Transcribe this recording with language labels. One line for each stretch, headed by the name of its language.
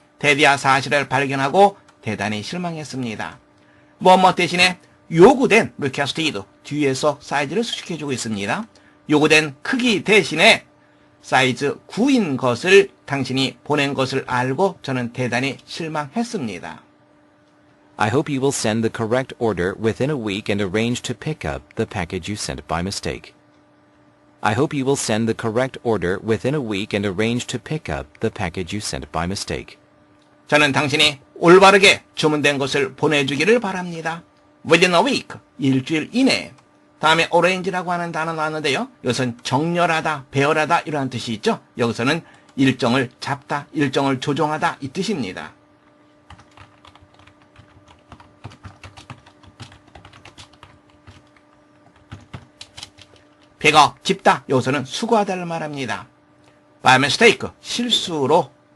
Korean: 대디아 사실을 발견하고 대단히 실망했습니다. 뭐뭐 대신에 요구된 requested, 뒤에서 사이즈를 수식해주고 있습니다. 요구된 크기 대신에 사이즈 9인 것을 당신이 보낸 것을 알고 저는 대단히 실망했습니다.
English: I hope you will send the correct order within a week and arrange to pick up the package you sent by mistake. I hope you will send the correct order within a week and arrange to pick up the package you sent by mistake.
Korean: 저는 당신이 올바르게 주문된 것을 보내주기를 바랍니다.
English: Within a week,
Korean: 일주일 이내. 다음에 arrange라고 하는 단어 나왔는데요. 이것은 정렬하다, 배열하다 이러한 뜻이 있죠. 여기서는 일정을 잡다, 일정을 조정하다 이 뜻입니다. pick 집다, 여기서는 수거하다를 말합니다.
English: by mistake,
Korean: 실수로.